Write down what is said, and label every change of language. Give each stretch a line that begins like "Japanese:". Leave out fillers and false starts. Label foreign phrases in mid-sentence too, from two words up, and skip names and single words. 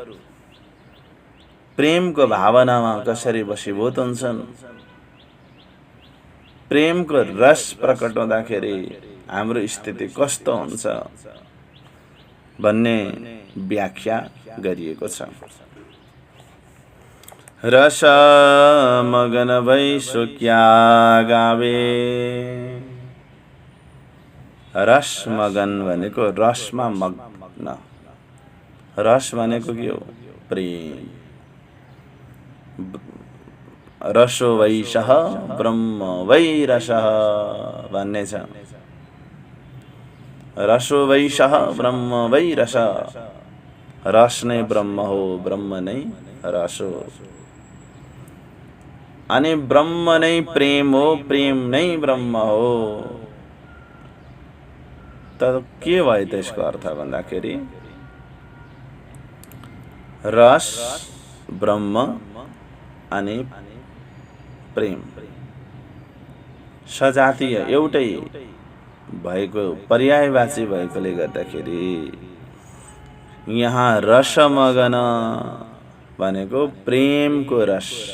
Nepali: प्रेमको भावनामा कसरी वशीभूत हुन्छन्, प्रेमको रस प्रकट हुँदाखेरि हाम्रो स्थिति कस्तो हुन्छ भन्ने व्याख्या गरिएको छ।
Hindi: रस मगन भई सो क्या गावे।
Nepali: रस मगन भनेको रसमा मग्न। रस भनेको के हो? प्रेम।
Sanskrit: रसो वैशः ब्रह्म वै रसः भन्ने छ। रसो वैशः ब्रह्म वै रस।
Nepali: रस नै ब्रह्म हो, ब्रह्म नै रस हो। अनि ब्रह्म नै प्रेम हो, प्रेम नै ब्रह्म हो। त के भयो त्यसको अर्थ भन्दाखेरि रस ब्रह्म अनि प्रेम सजातीय एउटै भएको, पर्यायवाची भएकोले गर्दाखेरि यहाँ रसमगन भनेको प्रेमको रस।